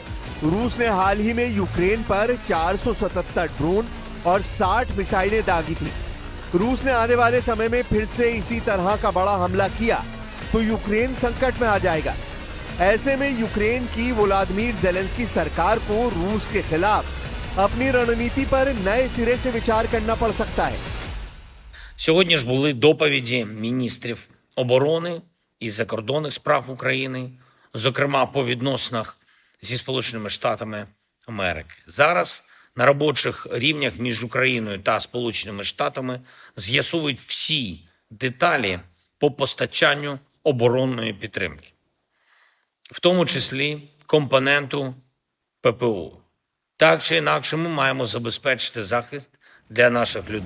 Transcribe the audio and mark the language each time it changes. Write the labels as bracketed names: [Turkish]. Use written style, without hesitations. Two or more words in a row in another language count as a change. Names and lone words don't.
[Hindi] रूस ने हाल ही में यूक्रेन पर 477 ड्रोन और 60 मिसाइलें दागी थी। रूस ने आने वाले समय में फिर से इसी तरह का बड़ा हमला किया तो यूक्रेन संकट में आ जाएगा। ऐसे में यूक्रेन की व्लादिमीर जेलेंस्की सरकार को रूस के खिलाफ अपनी रणनीति पर नए सिरे से विचार करना पड़ सकता है। [Ukrainian] Сьогодні ж були доповіді міністрів оборони і закордонних справ України, зокрема по відносинах зі Сполученими Штатами Америки. Зараз на робочих рівнях між Україною та Сполученими Штатами з'ясовують всі деталі по постачанню оборонної підтримки, в тому числі компоненту ППО. Так чи інакше ми маємо забезпечити захист для наших людей.